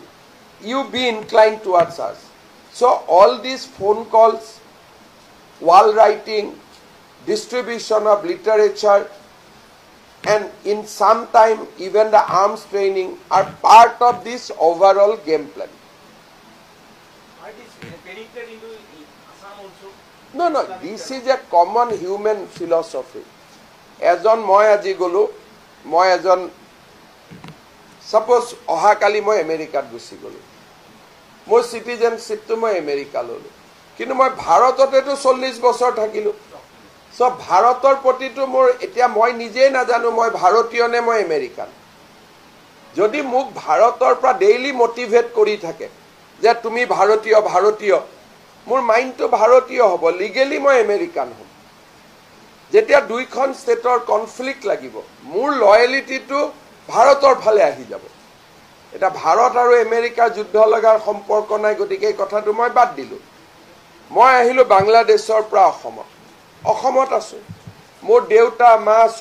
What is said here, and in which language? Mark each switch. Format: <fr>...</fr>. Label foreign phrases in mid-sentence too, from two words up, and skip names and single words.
<en>You be inclined towards us. So all these phone calls, wall writing, distribution of literature, and in some time even the arms training are part of this overall game plan. Are these penetrated into Assam also? No, this is a common human philosophy.</en> <as>এজন মই আজি গ'লো, মই এজন suppose অহাকালি মই America গুচি গ'লো. Moi citizenship to moi America lolu. কিন্তু মই ভাৰততেটো 40 বছৰ থাকিলো সো ভাৰতৰ প্ৰতিটো মোৰ এতিয়া মই নিজে নাজানো মই ভাৰতীয় নে মই আমেৰিকান যদি মোক ভাৰতৰ পৰা</as> <en>daily motivate</en> <as>কৰি থাকে যে তুমি ভাৰতীয় মোৰ মাইন্ডটো ভাৰতীয় হ'ব লিগেলি মই আমেৰিকান হ'ম যেতিয়া দুইখন</as> <en>state conflict</en> <as>লাগিব মোৰ লয়ালিটিটো ভাৰতৰ ফালে আহি যাব এটা ভাৰত আৰু আমেৰিকাৰ যুদ্ধ লগাৰ সম্পৰ্ক নাই গতিকে এই কথাটো মই বাদ দিলো মই আহিলো বাংলাদেশৰ পৰা অসমত আছো মোৰ দেউতা মা</as>